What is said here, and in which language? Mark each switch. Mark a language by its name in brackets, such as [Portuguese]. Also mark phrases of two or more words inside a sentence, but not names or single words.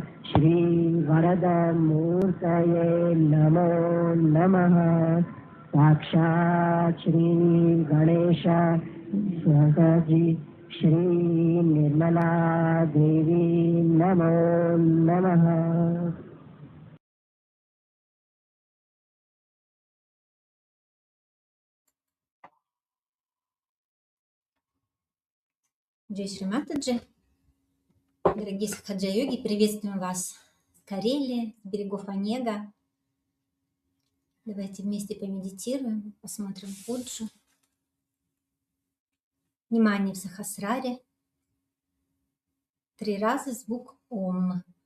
[Sanskrit] श्रीवरदमूर्तये नमो नमः साक्षात् श्री गणेश स्वजी श्री निर्मला देवी नमो नमः। [Hindi] जय श्री माताजी, [Russian] дорогие Сахаджа Йоги, приветствуем вас с Карелии, с берегов Онега. Давайте вместе помедитируем, посмотрим пуджу. Внимание в Сахасраре. 3 раза звук Ом.